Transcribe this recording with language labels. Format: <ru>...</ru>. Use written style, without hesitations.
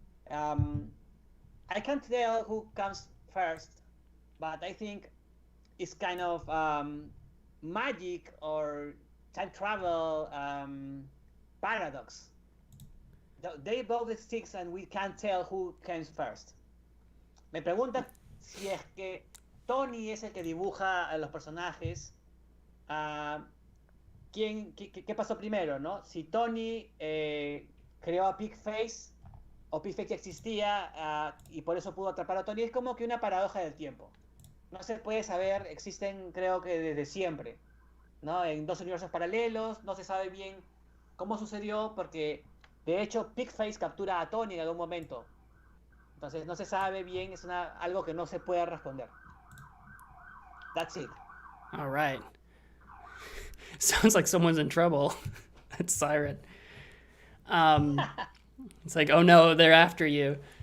<en>I can't tell who comes first, but I think is kind of magic or time travel paradox. They both exist and we can't tell who comes first.</en> <es>Me pregunta si es que Tony es el que dibuja a los personajes. ¿Qué pasó primero, no? Si Tony creó a Pigface o Pigface ya existía y por eso pudo atrapar a Tony, es como que una paradoja del tiempo. No se puede saber, existen creo que desde siempre, ¿no? En dos universos paralelos, no se sabe bien cómo sucedió porque de hecho Pigface captura a Tony en algún momento. Entonces no se sabe bien, es algo que no se puede responder.</es> <en>That's it. All right. Sounds like someone's in trouble. That's Siren. It's like, oh no, they're after you.</en>